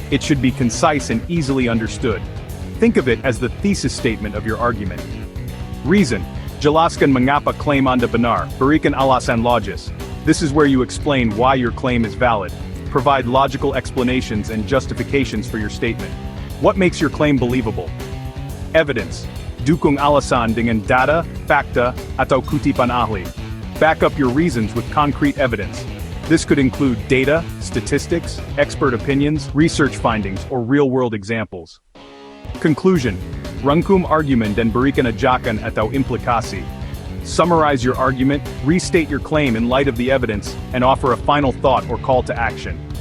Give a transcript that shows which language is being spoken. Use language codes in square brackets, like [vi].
[en] It should be concise and easily understood. Think of it as the thesis statement of your argument. Reason. [id] Jelaskan mengapa klaim Anda benar, berikan alasan logis. [en] This is where you explain why your claim is valid. Provide logical explanations and justifications for your statement. What makes your claim believable? Evidence. [id] Dukung alasan dengan data, fakta, atau kutipan ahli. [en] Back up your reasons with concrete evidence. This could include data, statistics, expert opinions, research findings, or real-world examples. Conclusion. [id] Rangkum argumen dan berikan ajakan atau implikasi. [en] Summarize your argument, restate your claim in light of the evidence, and offer a final thought or call to action.